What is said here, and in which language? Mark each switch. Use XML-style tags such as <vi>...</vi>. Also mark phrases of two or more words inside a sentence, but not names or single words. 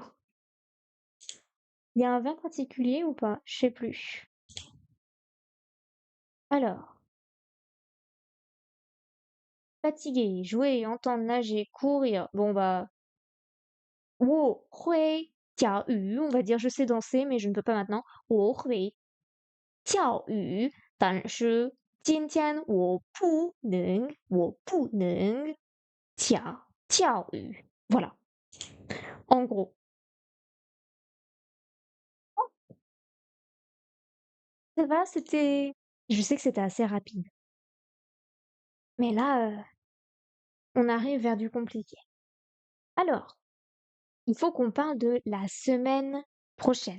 <fr>Il y a un verbe particulier ou pas? Je sais plus. Alors, fatiguer, jouer, entendre, nager, courir. Bon bah,</fr> <zh>我会教育,</zh> <fr>on va dire je sais danser, mais je ne peux pas maintenant.</fr> <zh>我会教育, 但是今天我不能教育.</zh> <fr>Voilà. En gros. Ça va, c'était. Je sais que c'était assez rapide. Mais là, on arrive vers du compliqué. Alors, il faut qu'on parle de la semaine prochaine.</fr>